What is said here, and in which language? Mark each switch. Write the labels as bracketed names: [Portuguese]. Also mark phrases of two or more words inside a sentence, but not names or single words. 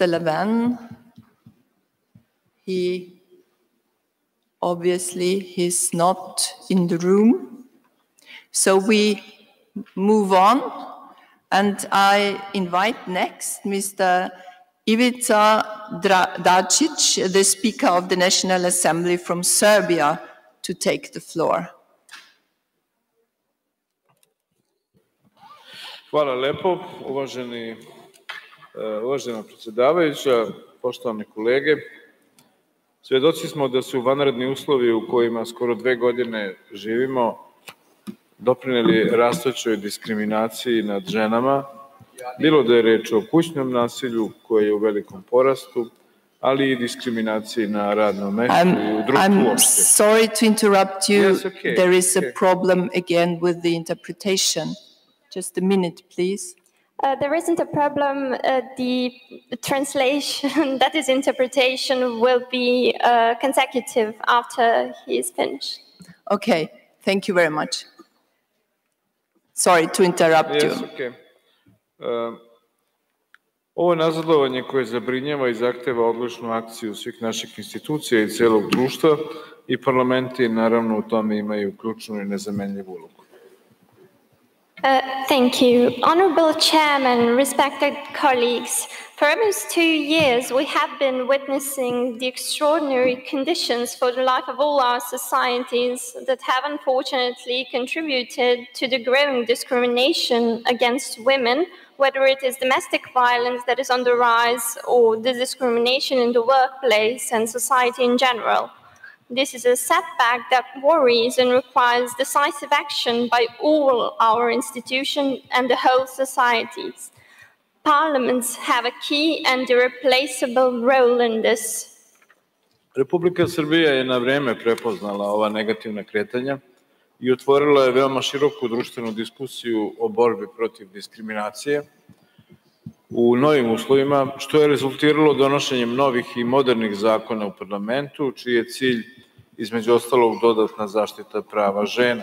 [English] Lavan, he obviously is not in the room. So we move on, and I invite next Mr. Ivica Dacic, the Speaker of the National Assembly from Serbia, to take the floor. [Serbian] Hvala lepo, uvažena predsjedavajuća, poštovani kolege. Svjedoci smo da su vanredni uslovi u kojima skoro 2 godine živimo doprineli rastućoj diskriminaciji nad ženama, bilo da je reč o kućnom nasilju koje je u velikom porastu, ali i diskriminaciji na radnom mestu i u društvu uopšte. [English] I'm sorry to interrupt you. Yes, okay. There is a problem again with the interpretation. Just a minute, please. There isn't a problem. The translation, that is interpretation, will be consecutive after he is finished. Okay, thank you very much. Sorry to interrupt you. Yes, okay. [Serbian] Ovo je nazadovanje koje zabrinjava i zahteva odlučnu akciju svih naših institucija i celog društva i parlamenti naravno u tome imaju ključnu i nezamenljivu ulogu. [English] Thank you. Honorable Chairman, respected colleagues, for almost 2 years we have been witnessing the extraordinary conditions for the life of all our societies that have unfortunately contributed to the growing discrimination against women, whether it is domestic violence that is on the rise or the discrimination in the workplace and society in general. This is a setback that worries and requires decisive action by all our institutions and the whole societies. Parliaments have a key and irreplaceable role in this. [Serbian] Republika Srbija je na vreme prepoznala ova negativna kretanja i otvorila je veoma široku društvenu diskusiju o borbi protiv diskriminacije u novim uslovima, što je rezultiralo donošenjem novih i modernih zakona u parlamentu, čiji je cilj, između ostalog, dodatna zaštita prava žena.